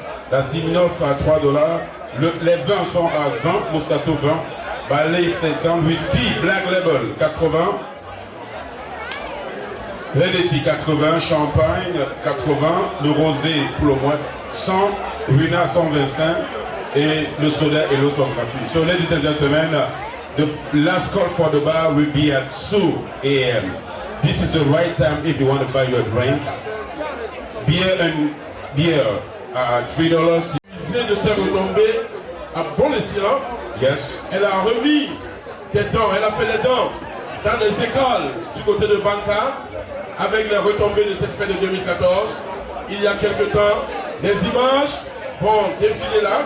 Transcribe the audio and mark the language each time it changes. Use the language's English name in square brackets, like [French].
[French] La Smirnoff à $3. Les vins sont à 20, Moscato 20, Ballet 50, Whisky, Black Label 80, Hennessy 80, Champagne 80, le Rosé pour le moins 100, Ruina 125 et le soda et l'eau sont gratuits. [English] So ladies and gentlemen, the last call for the bar will be at 2 a.m. This is the right time if you want to buy your drink. Beer at $3. [French] De ses retombées à bon escient. [English] Yes. [French] Elle a remis des dents, elle a fait des dents dans les écoles du côté de Banca avec les retombées de cette fête de 2014. Il y a quelque temps, les images vont défiler là.